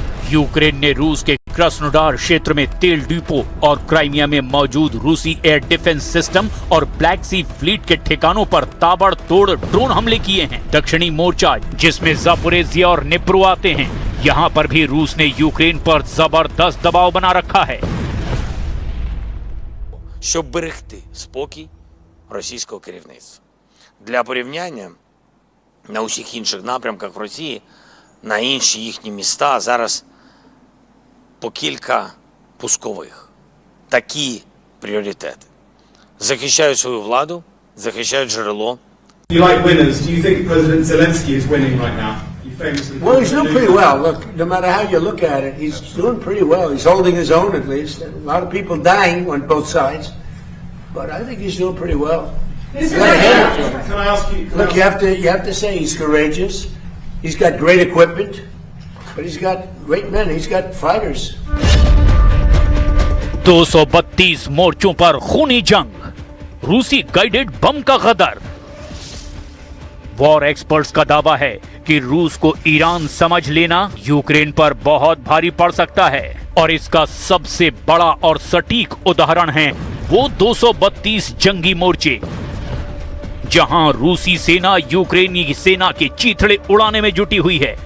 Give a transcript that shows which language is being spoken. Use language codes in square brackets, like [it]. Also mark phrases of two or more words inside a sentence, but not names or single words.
[hi] यूक्रेन ने रूस के क्रास्नोडार क्षेत्र में तेल डिपो और क्राइमिया में मौजूद रूसी [en] air defense system [hi] और ब्लैक सी फ्लीट के ठिकानों पर ताबड़तोड़ ड्रोन हमले किए हैं। दक्षिणी मोर्चा जिसमें जापोरेजिया और निप्रो आते हैं, यहाँ पर भी रूस ने यूक्रेन पर जबरदस्त दबाव बना रखा है। [uk] щоб берегти спокій російського керівництва. Для порівняння, на усіх інших напрямках в Росії, на інші їхні міста зараз по кілька пускових. Такі пріоритети. Захищають свою владу, захищають джерело. [en] You like winners. Do you think President Zelensky is winning right now? He famously Well, he's doing pretty well. Look, no matter how you look at it, he's doing pretty well. He's holding his own at least. A lot of people dying on both sides, but I think he's doing pretty well. Can I ask you? Look, you have to say he's courageous. He's got great equipment, but he's got great men. He's got fighters. [hi] 232 मोर्चों पर खूनी जंग, रूसी [en] guided bomb [hi] का गदर। [en] war experts [hi] का दावा है कि रूस को ईरान समझ लेना यूक्रेन पर बहुत भारी पड़ सकता है और इसका सबसे बड़ा और सटीक उदाहरण है वो 232 जंगी मोर्चे, जहां रूसी सेना यूक्रेनी सेना के चीथड़े उड़ाने में जुटी हुई है।